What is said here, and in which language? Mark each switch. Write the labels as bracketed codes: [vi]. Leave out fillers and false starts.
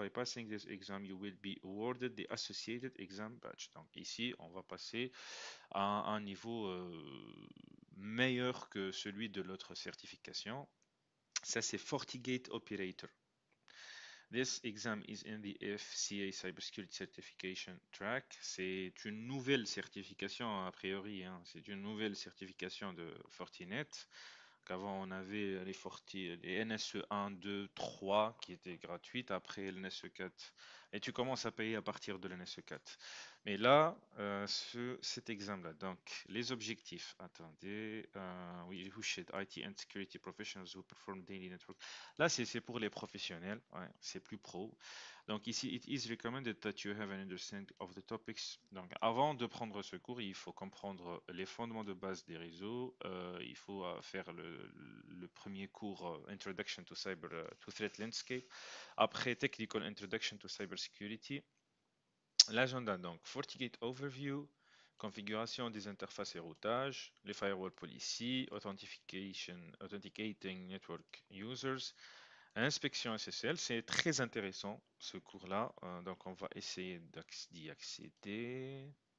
[en] By passing this exam, you will be awarded the associated exam badge. [fr] Donc ici, on va passer à un niveau meilleur que celui de l'autre certification. Ça, c'est FortiGate Operator. [en] This exam is in the FCA Cybersecurity Certification track. [fr] C'est une nouvelle certification a priori, hein. C'est une nouvelle certification de Fortinet. Qu'avant on avait les NSE 1, 2, 3 qui étaient gratuites, après le NSE 4. Et tu commences à payer à partir de l'NSE 4. Mais là, cet examen-là, donc les objectifs, attendez, oui, [en] who should IT and security professionals who perform daily network. [fr] Là, c'est pour les professionnels, ouais, c'est plus pro. Donc ici, [en] it is recommended that you have an understanding of the topics. [fr] Donc avant de prendre ce cours, il faut comprendre les fondements de base des réseaux. Il faut faire le premier cours Introduction to Cyber to Threat Landscape. Après Technical Introduction to Cybersecurity. L'agenda donc FortiGate Overview, configuration des interfaces et routage, les firewall policy, authenticating network users, inspection SSL, c'est très intéressant ce cours-là, donc on va essayer d'y accéder.